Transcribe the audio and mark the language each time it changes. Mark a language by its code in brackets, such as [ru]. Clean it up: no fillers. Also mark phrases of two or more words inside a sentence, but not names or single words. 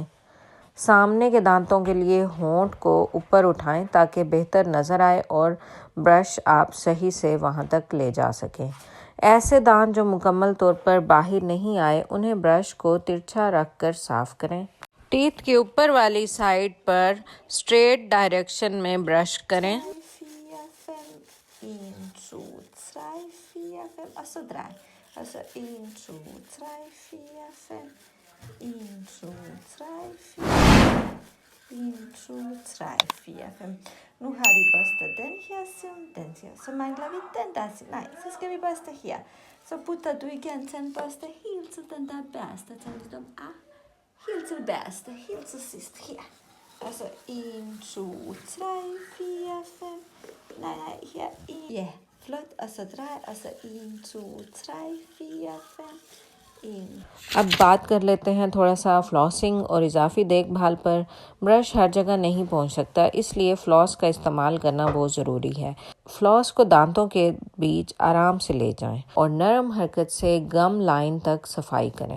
[ur] سامنے کے دانتوں کے لیے ہونٹ کو اوپر اٹھائیں تاکہ بہتر نظر آئے اور برش آپ صحیح سے وہاں تک لے جا سکیں۔ ایسے دانت جو مکمل طور پر باہر نہیں آئے، انہیں برش کو ترچھا رکھ کر صاف کریں۔ ٹیتھ کے اوپر والی سائڈ پر [en] straight direction [ur] میں برش کریں۔ [da] Nu har vi børstet den her siden, den her. Så mangler vi den der siden. Nej, så skal vi børste her. Så putter du igen tandbørste helt til den der børste. Tandløsdom helt til børste, helt til sidst her. Og så 1, 2, 3, 4, 5. Nej, her 1. Ja, flot. Og så drej, og så 1, 2, 3, 4, 5. [ur] اب بات کر لیتے ہیں تھوڑا سا فلاسنگ اور اضافی دیکھ بھال پر۔ برش ہر جگہ نہیں پہنچ سکتا، اس لیے فلاس کا استعمال کرنا بہت ضروری ہے۔ فلاس کو دانتوں کے بیچ آرام سے لے جائیں اور نرم حرکت سے [en] gum line [ur] تک صفائی کریں۔